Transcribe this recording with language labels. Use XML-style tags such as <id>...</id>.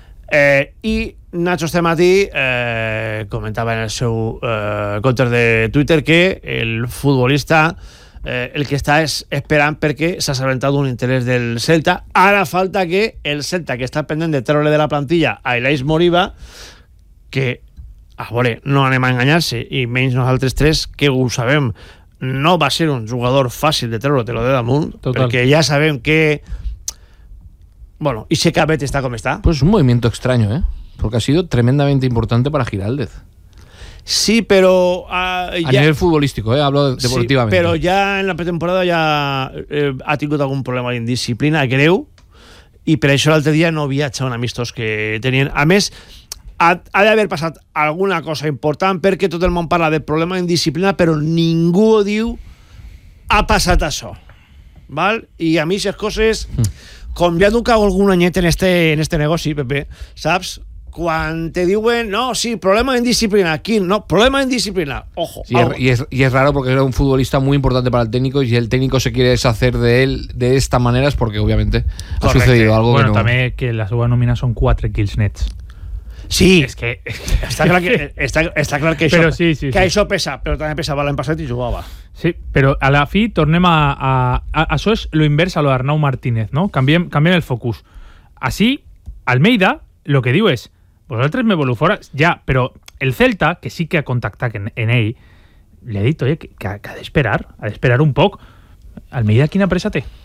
<ca>I Nacho este matí comentava en el seu compte de Twitter que el futbolista el que està és esperant perquè s'ha assabentat un interès del Celta. Ara falta que el Celta, que està pendent de treure de la plantilla a Elias Moriba, que, a veure, no anem a enganyar-se, i menys nosaltres tres, que ho sabem, no va ser un jugador fàcil de treure de damunt. Total. Perquè ja sabem que,</ca> <es>bueno, y se cabete está como está. Pues es un movimiento extraño, ¿eh? Porque ha sido tremendamente importante para Giraldez. Sí, pero a nivel futbolístico, hablo deportivamente. Sí, pero ya en la pretemporada ya ha tenido algún problema de indisciplina, creo. Y por eso el otro día no había echado un amistoso que tenían.</es> <ca>A més,</ca> <es>ha de haber pasado alguna cosa importante, porque todo el mundo habla de problema de indisciplina, pero</es> <ca>ningú diu</ca> <es>ha pasado eso.</es> <ca>¿Vale?</ca> <es>Y a mí esas cosas</es> <ca>com ja duc algun anyet en este negoci, Pepe, saps? Quan te diuen, no, sí, problema d'indisciplina, quin? No, problema d'indisciplina, ojo.</ca> <es>Y es raro porque era un futbolista muy importante para el técnico y el técnico se quiere deshacer de él de esta manera es porque, obviamente, correcte, ha sucedido algo.</es> <ca>Bueno, que no... també que la seva nómina són 4 kills nets. Sí, està clar que això pesa, però també pesava l'any passat i jugava. Sí, però a la fi tornem a això és lo invers a lo d'Arnau Martínez, no? Canviem el focus. Així, Almeida, lo que diu és, vosaltres me voleu fora, ja, però el Celta, que sí que ha contactat en ell, li ha dit, oye, que ha d'esperar un poc. Almeida, quina pressa té?</ca>